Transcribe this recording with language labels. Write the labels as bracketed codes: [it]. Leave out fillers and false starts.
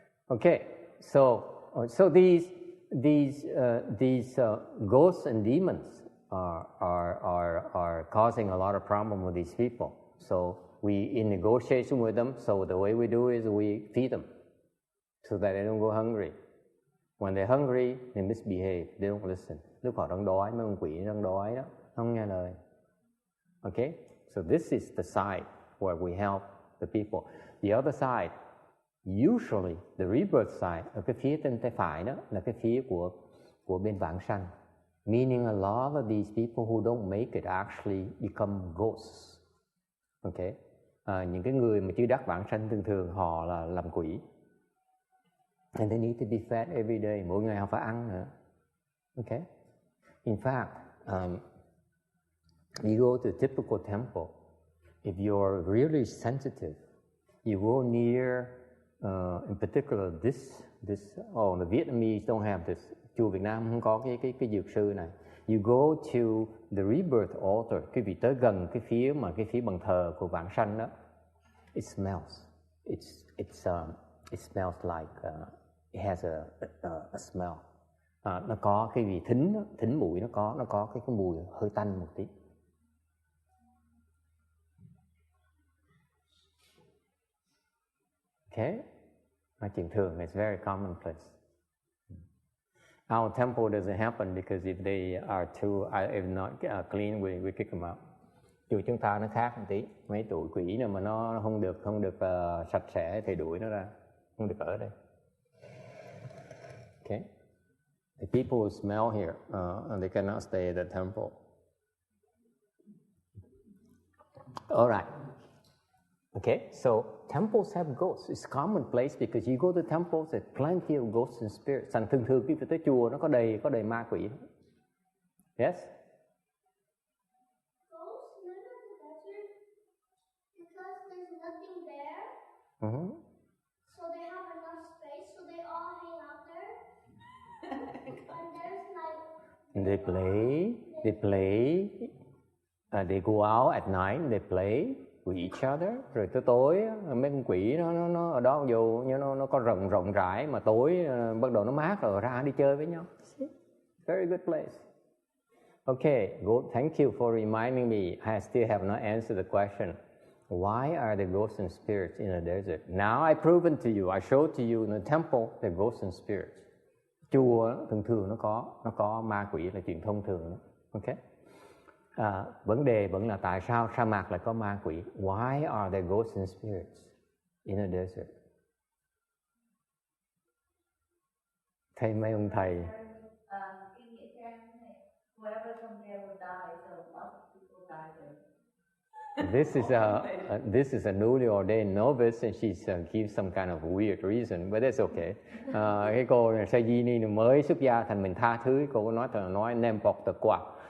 [en] Okay, so these ghosts and demons are causing a lot of problem with these people. So we in negotiation with them. So the way we do is we feed them so that they don't go hungry. When they're hungry, they misbehave. They don't listen. [vi] Lúc họ đang đói, mấy con quỷ đang đói đó, không nghe lời. [en] Okay, so this is the side where we help the people. The other side, usually the rebirth side, [vi] ở cái phía bên tay phải đó là cái phía của bên vãng sanh. [en] Meaning a lot of these people who don't make it actually become ghosts. [vi] Okay, những cái người mà chưa đắc vãng sanh thường họ là làm quỷ. [en] And they need to be fed every day. [vi] Mỗi ngày họ phải ăn nữa. [en] Okay, in fact, you go to a typical temple. If you're really sensitive, you go near, in particular this. The Vietnamese don't have this. [vi] Chùa Việt Nam không có cái dược sư này. [en] You go to the rebirth altar. [vi] Quý vị tới gần cái phía bàn thờ của vãng sanh đó. [en] It smells. It smells like it has a smell. [vi] Nó có cái vị thính mũi, nó có cái mùi hơi tanh một tí. Okay, là chuyện thường. [en] It's very commonplace. Our temple doesn't happen because if they are if not clean, we kick them out. [vi] Chùa chúng ta nó khác một tí. Mấy tụi quỷ nào mà nó không được sạch sẽ thì đuổi nó ra, không được ở đây. [en] Okay, the people who smell here, and they cannot stay at the temple. All right. Okay, so temples have ghosts. It's commonplace because you go to temples, there's plenty of ghosts and spirits. [vi] Thành thường khi phải tới chùa nó có đầy ma quỷ. [en] Yes? Ghosts live in the desert because there's nothing there. Mm-hmm. So they have enough space, so they all hang out there. And there's like... They play. They go out at night and they play with each other. [vi] Rồi tới tối mấy con quỷ nó ở đó, dù như nó có rộng rãi mà tối bắt đầu nó mát rồi ra đi chơi với nhau. [en] Very good place. Okay, good. Thank you for reminding me. I still have not answered the question. Why are there ghosts and spirits in the desert? Now I've proven to you. I showed to you in the temple there are ghosts and spirits. [vi] Chùa thường nó có ma quỷ là chuyện thông thường đó. Okay. Vấn đề vẫn là tại sao sa mạc lại có ma quỷ? [en] Why are there ghosts and spirits in a desert? [vi] Thầy mấy ông thầy. [en] This is a newly ordained novice and she gives some kind of weird reason, but that's okay. [vi] Cái cô này sa di ni mới xuất gia thành mình tha thứ, cô nói nem bọc tờ quạt.